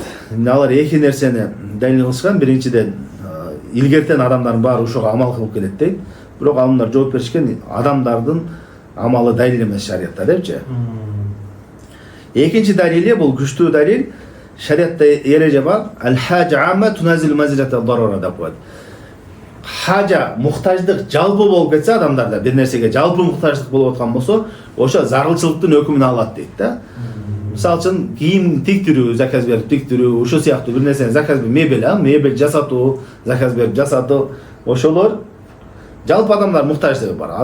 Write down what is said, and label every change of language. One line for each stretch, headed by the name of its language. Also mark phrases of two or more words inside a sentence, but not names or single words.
Kyrgyz: Алар эки нерсени далил кылышкан. Биринчиден, илгертен адамдардын баары ошого амал кылып келет дейт. Бирок алымдар жооп беришкен, адамдардын амалы далил эмес шариятта депчи. Экинчи далили, бул күчтүү далил, шариятта эреже бар.
Arabic: الحاجة العامة تنزل منزلة الضرورة
Kyrgyz: деп коет. Хажа, мухтаждык жалпы болуп кетсе адамдарда, бир нерсеге жалпы мухтаждык болуп аткан болсо, ошо зарылчылыктын өкүмүн алат дейт да. Мисалы үчүн кийим тиктирүү, заказ берип тиктирүү, ошол сыяктуу бир нерсени заказ берип, мебель жасатуу, заказ берип жасатуу, ошолор жалпы адамдар мухтаж деп бар.